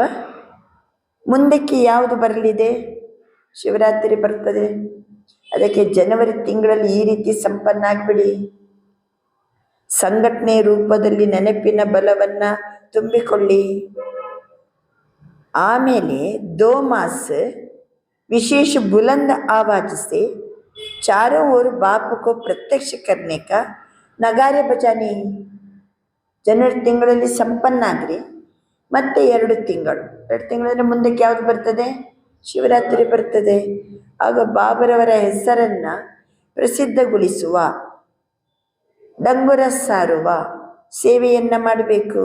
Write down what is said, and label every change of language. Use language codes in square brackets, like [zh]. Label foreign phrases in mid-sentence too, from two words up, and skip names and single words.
[kn] ಮುಂದಕ್ಕೆ ಯಾವುದು ಬರಲಿದೆ? ಶಿವರಾತ್ರಿ ಬರ್ತದೆ. ಅದಕ್ಕೆ ಜನವರಿ ತಿಂಗಳಲ್ಲಿ ಈ ರೀತಿ ಸಂಪನ್ನ ಆಗಿಬಿಡಿ. ಸಂಘಟನೆ ರೂಪದಲ್ಲಿ ನೆನಪಿನ ಬಲವನ್ನು ತುಂಬಿಕೊಳ್ಳಿ. [hi] ಆಮೇಲೆ 2 मास विशेष बुलंद आवाज से चारों ओर बाप को प्रत्यक्ष करने का नगारे बजाने. [kn] ಜನವರಿ ತಿಂಗಳಲ್ಲಿ ಸಂಪನ್ನ ಆಗ್ರಿ. ಮತ್ತೆ 2 ತಿಂಗಳಂದರೆ ಮುಂದಕ್ಕೆ ಯಾವುದು ಬರ್ತದೆ? ಶಿವರಾತ್ರಿ ಬರ್ತದೆ. ಆಗ ಬಾಬರವರ ಹೆಸರನ್ನು ಪ್ರಸಿದ್ಧಗೊಳಿಸುವ, ಡಂಗುರ ಸಾರುವ ಸೇವೆಯನ್ನು ಮಾಡಬೇಕು.